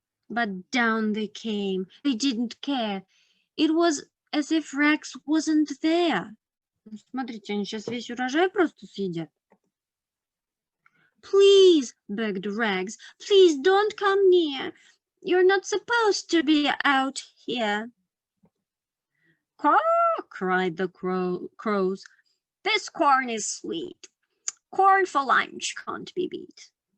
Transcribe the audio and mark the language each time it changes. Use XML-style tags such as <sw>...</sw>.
<en>But down they came. They didn't care. It was as if Rags wasn't there.</en> <ru>Смотрите, они сейчас весь урожай просто съедят.</ru> <en>Please, begged Rags, please don't come near. You're not supposed to be out here. Caw, cried the crows. This corn is sweet. Corn for lunch can't be beat.</en>